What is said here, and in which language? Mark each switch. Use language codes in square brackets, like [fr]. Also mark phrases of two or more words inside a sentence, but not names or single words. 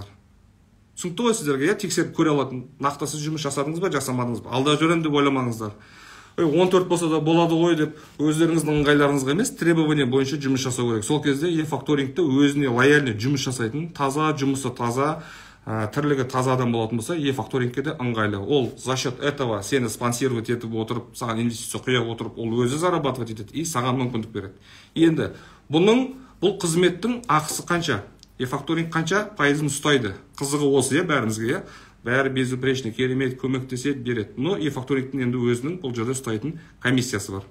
[kk] Түсінікті ғой сіздерге, тексеріп көре алатын. Нақты сіз жұмыс жасадыңыз ба, жасамадыңыз ба? Алда жүрем деп ойламаңыздар. 14 болса да болады ғой деп өздеріңіздің ыңғайларыңызға емес, требование бойынша жұмыс жасау керек. Сол кезде e-факторингте өзіне лояльный жұмыс жасайтын, таза, жұмысы таза, тірлігі таза адам болатын болса, e-факторингке де ыңғайлы. Ол [ru] за счет этого [kk] сені спонсировать етіп отырып, саған инвестиция құя отырып, ол өзі зарабатывать етеді и саған мүмкіндік береді. Енді бұл қызметтің ақысы қанша? E-факторинг қанша пайызын ұстайды? Қызығы осы, бәрімізге, бәрі безупречный, керемет, көмектеседі, береді. Но e-факторингтің енді өзінің бұл жерде ұстайтын комиссиясы бар.